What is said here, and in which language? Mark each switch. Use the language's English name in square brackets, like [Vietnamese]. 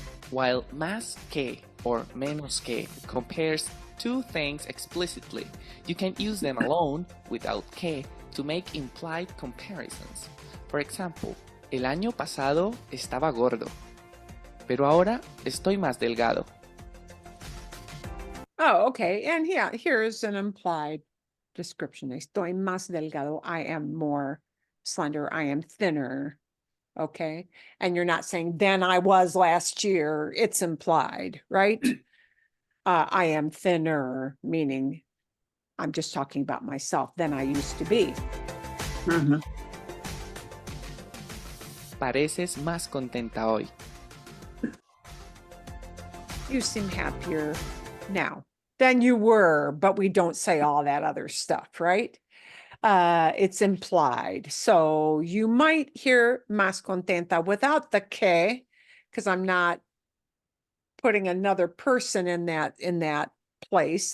[English] While más que or menos que compares two things explicitly, you can use them alone without que to make implied comparisons. For example, [Spanish] el año pasado estaba gordo, pero ahora estoy más delgado. [English] Oh, okay. And yeah, here's an implied description. [Spanish] Estoy más delgado. [English] I am more slender. I am thinner. Okay. And you're not saying than I was last year. It's implied, right? I am thinner, meaning I'm just talking about myself than I used to be. [Spanish] Pareces más contenta hoy. [English] You seem happier now than you were, but we don't say all that other stuff, right? It's implied. So you might hear más contenta without the que, because I'm not putting another person in that place.